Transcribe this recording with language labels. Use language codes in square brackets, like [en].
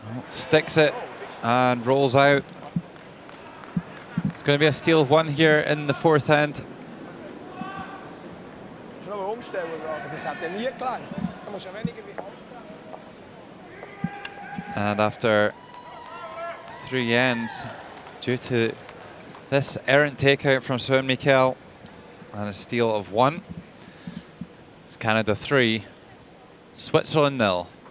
[en] Sticks it and rolls out. It's going to be a steal of one here in the fourth end. [de] umstellen, das hat ja nie gelangt. Da musst du ja weniger wie [en] And after 3 ends, due to this errant takeout from Sven Mikkel and a steal of 1, it's Canada 3, Switzerland 0.